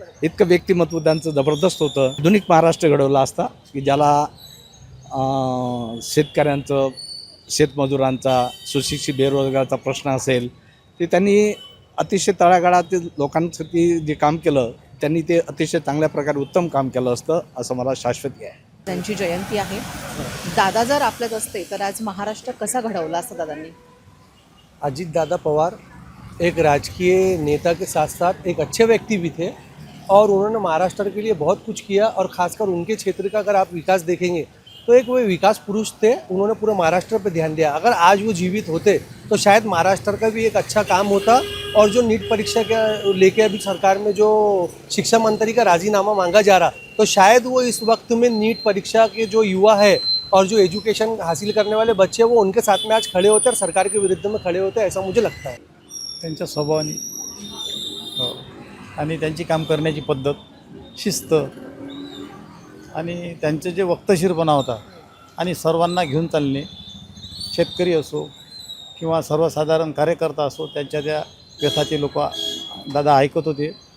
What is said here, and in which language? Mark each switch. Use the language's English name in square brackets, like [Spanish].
[Marathi] इतकं व्यक्तिमत्व त्यांचं जबरदस्त होतं. आधुनिक महाराष्ट्र घडवला असता की ज्याला शेतकऱ्यांचं, शेतमजुरांचा, सुशिक्षित बेरोजगाराचा प्रश्न असेल ते त्यांनी अतिशय तळागाळातील लोकांसाठी जे काम केलं त्यांनी ते अतिशय चांगल्या प्रकारे उत्तम काम केलं असतं असं मला शाश्वती आहे. त्यांची जयंती आहे. दादा जर आपल्यात असते तर आज महाराष्ट्र कसा घडवला असता दादांनी? [Hindi] अजीत दादा पवार एक राजकीय नेता के साथ साथ एक अच्छे व्यक्ति भी थे और उन्होंने महाराष्ट्र के लिए बहुत कुछ किया. और ख़ासकर उनके क्षेत्र का अगर आप विकास देखेंगे तो एक वो विकास पुरुष थे. उन्होंने पूरे महाराष्ट्र पर ध्यान दिया. अगर आज वो जीवित होते तो शायद महाराष्ट्र का भी एक अच्छा काम होता. और जो नीट परीक्षा के लेके अभी सरकार में जो शिक्षा मंत्री का राजीनामा मांगा जा रहा, तो शायद वो इस वक्त में नीट परीक्षा के जो युवा है और जो एजुकेशन हासिल करने वाले बच्चे वो उनके साथ में आज खड़े होते और सरकार के विरुद्ध में खड़े होते, ऐसा मुझे लगता है. [Marathi] त्यांच्या स्वभावाने आणि त्यांची काम करण्याची पद्धत, शिस्त आणि त्यांचे जे वक्तशीरपणा होता आणि सर्वांना घेऊन चालणे, शेतकरी असो किंवा सर्वसाधारण कार्यकर्ता असो, त्यांच्या त्या व्यथाचे लोक दादा ऐकत होते.